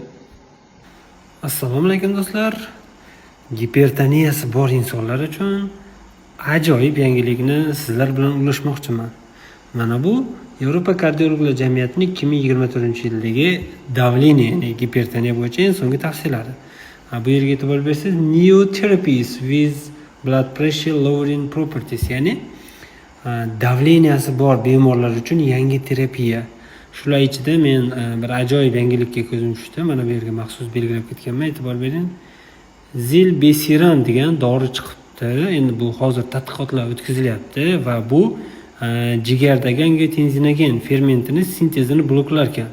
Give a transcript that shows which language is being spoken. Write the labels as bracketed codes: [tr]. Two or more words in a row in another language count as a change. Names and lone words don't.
[uz] Assalomu alaykum do'stlar. Gipertoniyasi bor insonlar uchun ajoyib yangilikni sizlar bilan ulashmoqchiman. Mana bu Yevropa kardiologlar jamiyatining 2024-yildagi davleniya, ya'ni gipertoniya bo'yicha eng so'nggi tavsiyalari. Bu yerga e'tibor bersangiz, [en] new therapies with blood pressure lowering properties, [uz] ya'ni davleniyasi bor bemorlar uchun yangi terapiya. Shular ichida men bir ajoyib yangilikka ko'zim tushdi. Mana bu yerga maxsus belgilab ketganman, e'tibor bering. Zilbesiran degan dori chiqibdi. Endi bu hozir tadqiqotlar o'tkazilyapti va bu jigardagi angiotensinogen fermentini sintezini bloklar ekan.